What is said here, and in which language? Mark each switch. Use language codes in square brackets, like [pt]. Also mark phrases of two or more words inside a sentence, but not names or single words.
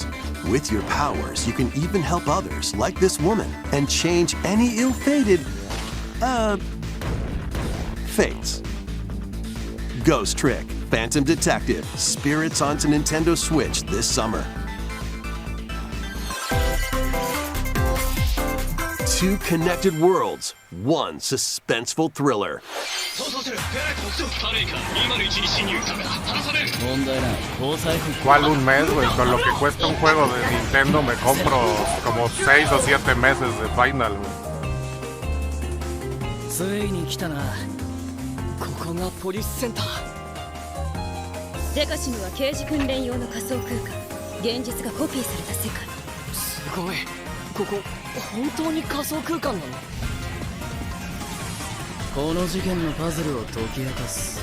[en] With your powers, you can even help others, like this woman, and change any ill-fated, fates. Ghost Trick, Phantom Detective, Spirits onto Nintendo Switch this summer. Two connected worlds, one suspenseful thriller. [es] ¿Cuál un mes, güey? Con lo que cuesta un juego de Nintendo me compro como 6 o 7 meses de Final, güey. [ja] ついに来たな。ここがポリスセンター。デカシムは刑事訓練用の仮想空間。現実がコピーされた世界。すごい。ここ本当に仮想空間なの？この事件のパズルを解き明かす。